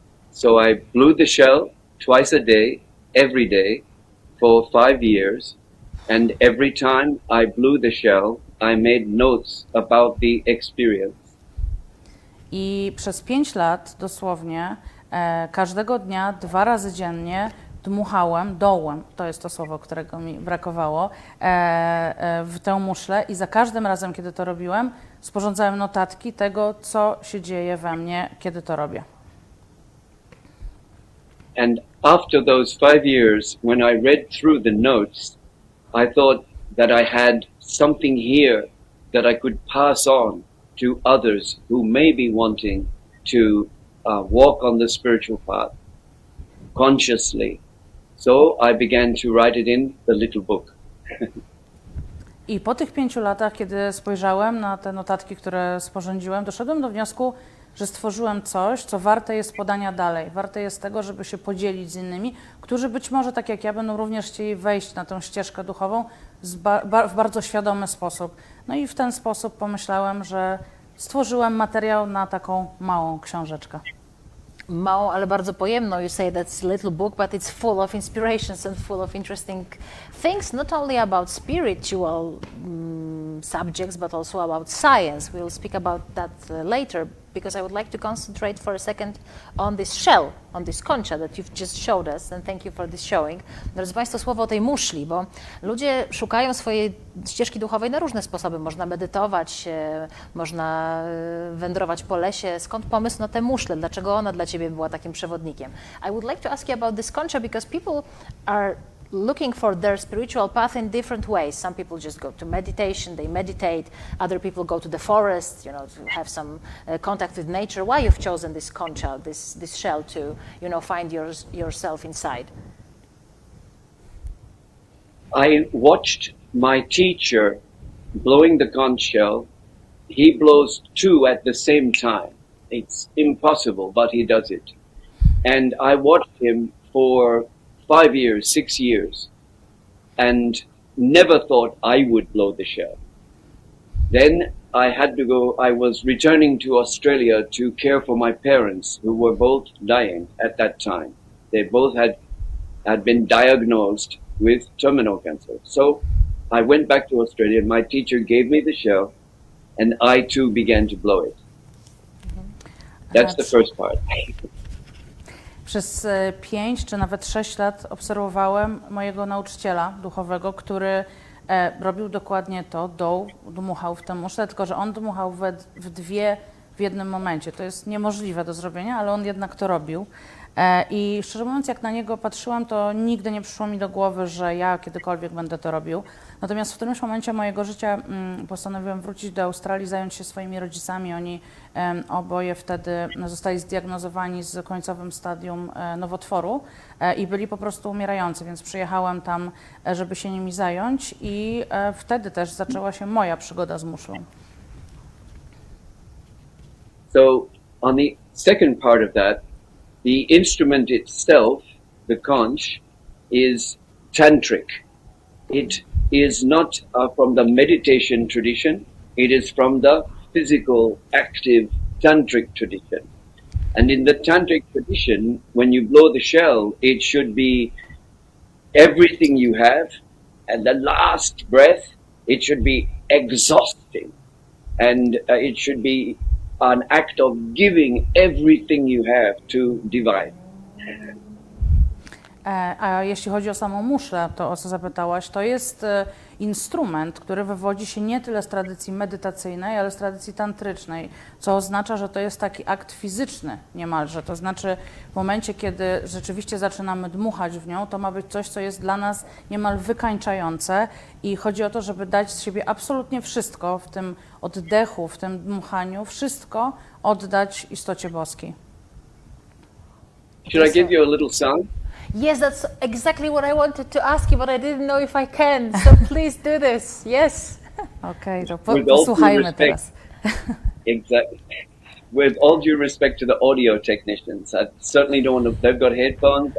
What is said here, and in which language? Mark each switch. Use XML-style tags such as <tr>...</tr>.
<en>So I blew the shell twice a day, every day, for 5 years, and every time I blew the shell, I made notes about the experience.</en> <pl>I przez 5 lat dosłownie każdego dnia, 2 razy dziennie dmuchałem dołem, to jest to słowo, którego mi brakowało, w tę muszlę i za każdym razem, kiedy to robiłem, sporządzałem notatki tego, co się dzieje we mnie, kiedy to robię.</pl> <en>And after those 5 years, when I read through the notes, I thought that I had something here that I could pass on to others who may be wanting to walk on the spiritual path consciously. So I began to write it in the little book.</en> <pl>I po tych 5 latach, kiedy spojrzałem na te notatki, które sporządziłem, doszedłem do wniosku, że stworzyłem coś, co warte jest podania dalej. Warte jest tego, żeby się podzielić z innymi, którzy być może, tak jak ja, będą również chcieli wejść na tę ścieżkę duchową w bardzo świadomy sposób. No i w ten sposób pomyślałem, że stworzyłem materiał na taką małą książeczkę. Małą, ale bardzo pojemną.</pl> <en>You say that's a little book, but it's full of inspirations and full of interesting things, not only about spiritual subjects, but also about science. We'll speak about that later, because I would like to concentrate for a second on this shell, on this concha that you've just showed us, and thank you for this showing.</en> <pl>Drodzy Państwo, słowo o tej muszli, bo ludzie szukają swojej ścieżki duchowej na różne sposoby. Można medytować, można wędrować po lesie. Skąd pomysł na tę muszlę? Dlaczego ona dla Ciebie była takim przewodnikiem?</pl> <en>I would like to ask you about this concha, because people are looking for their spiritual path in different ways. Some people just go to meditation, they meditate. Other people go to the forest, you know, to have some contact with nature. Why you've chosen this concha, this shell to, you know, find yourself inside? I watched my teacher blowing the conch shell. He blows 2 at the same time. It's impossible, but he does it. And I watched him for 5 years, 6 years, and never thought I would blow the shell. Then I had to go, I was returning to Australia to care for my parents, who were both dying at that time. They both had been diagnosed with terminal cancer. So I went back to Australia. My teacher gave me the shell, and I too began to blow it. That's the first part.</en> <pl>Przez 5 czy nawet 6 lat obserwowałem mojego nauczyciela duchowego, który robił dokładnie to, dmuchał w tę muszlę, tylko że on dmuchał w dwie w jednym momencie. To jest niemożliwe do zrobienia, ale on jednak to robił. I szczerze mówiąc, jak na niego patrzyłam, to nigdy nie przyszło mi do głowy, że ja kiedykolwiek będę to robił. Natomiast w którymś momencie mojego życia postanowiłam wrócić do Australii, zająć się swoimi rodzicami. Oni oboje wtedy zostali zdiagnozowani z końcowym stadium nowotworu i byli po prostu umierający, więc przyjechałam tam, żeby się nimi zająć i wtedy też zaczęła się moja przygoda z muszlą.</pl> <en>So on the second part of that, the instrument itself, the conch, is tantric. It is not from the meditation tradition. It is from the physical, active tantric tradition. And in the tantric tradition, when you blow the shell, it should be everything you have, and the last breath, it should be exhausting. And it should be an act of giving everything you have to divine.</en> <pl>A jeśli chodzi o samą muszlę, to o co zapytałaś, to jest instrument, który wywodzi się nie tyle z tradycji medytacyjnej, ale z tradycji tantrycznej, co oznacza, że to jest taki akt fizyczny niemalże. To znaczy w momencie, kiedy rzeczywiście zaczynamy dmuchać w nią, to ma być coś, co jest dla nas niemal wykańczające i chodzi o to, żeby dać z siebie absolutnie wszystko w tym oddechu, w tym dmuchaniu, wszystko oddać istocie boskiej.</pl> <en>Should I give you a little song? Yes, that's exactly what I wanted to ask you, but I didn't know if I can. So please do this. Yes.</en> <pl>Okej, to</pl> <en>With all due</en> <pl>posłuchajmy</pl> <en>respect.</en> <pl>teraz.</pl> <en>Exactly. With all due respect to the audio technicians, I certainly don't want to. They've got headphones.</en>